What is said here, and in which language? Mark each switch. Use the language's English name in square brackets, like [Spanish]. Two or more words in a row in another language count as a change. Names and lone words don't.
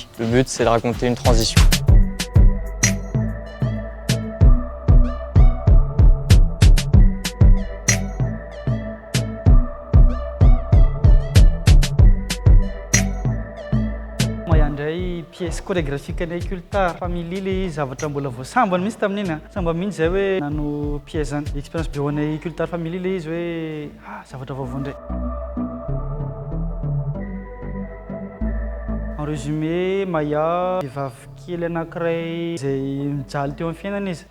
[French] Le but, c'est de raconter une transition. Pièce chorégraphique [Malagasy] anay Cultar Family le zavatra mbola voasambany mihitsy tamin'iny samba mihitsy zay hoe nano pièce zany expérience be ho anay Cultar Family le izy hoe zavatra vaovao ndray. [French] En résumé, [Malagasy] Maya vehivavy kely anankiray izay mijaly teo amin'ny fiainana izy.